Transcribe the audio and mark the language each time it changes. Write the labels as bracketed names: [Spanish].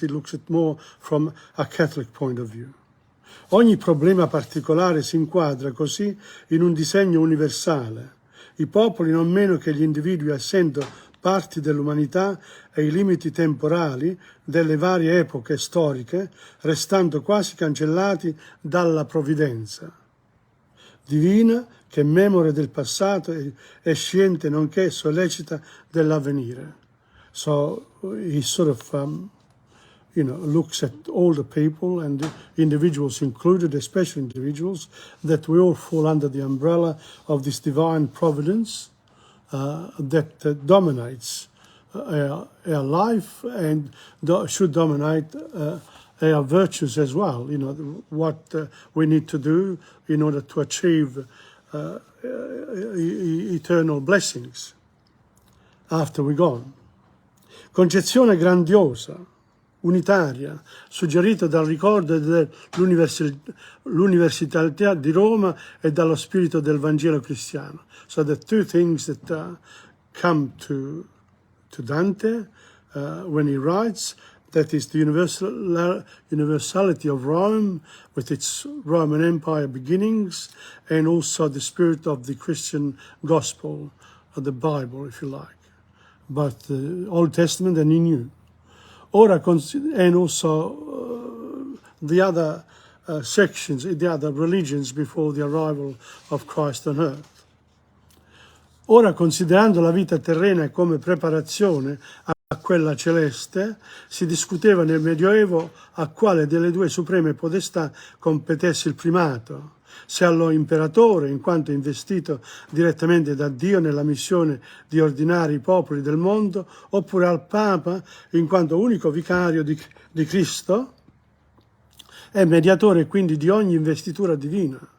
[English] He looks at more from a Catholic point of view. [Italian] Ogni problema particolare si inquadra così in un disegno universale. I popoli, non meno che gli individui, essendo parti dell'umanità, e i limiti temporali delle varie epoche storiche, restando quasi cancellati dalla provvidenza divina, che memore del passato è sciente nonché sollecita dell'avvenire. [English] So he sort of looks at all the people, and the individuals included, especially individuals, that we all fall under the umbrella of this divine providence that dominates our life and should dominate our virtues as well. What we need to do in order to achieve eternal blessings after we're gone. [Italian] Concezione grandiosa, unitaria, suggerita dal ricordo dell'universalità di Roma e dallo spirito del Vangelo cristiano. [English] So the 2 things that come to Dante when he writes, that is the universality of Rome with its Roman Empire beginnings, and also the spirit of the Christian gospel, of the Bible, if you like, both the Old Testament and the New. And also the other sections, the other religions before the arrival of Christ on earth. [Italian] Ora, considerando la vita terrena come preparazione a quella celeste, si discuteva nel Medioevo a quale delle due supreme potestà competesse il primato, se allo imperatore, in quanto investito direttamente da Dio nella missione di ordinare i popoli del mondo, oppure al Papa, in quanto unico vicario di Cristo e mediatore quindi di ogni investitura divina.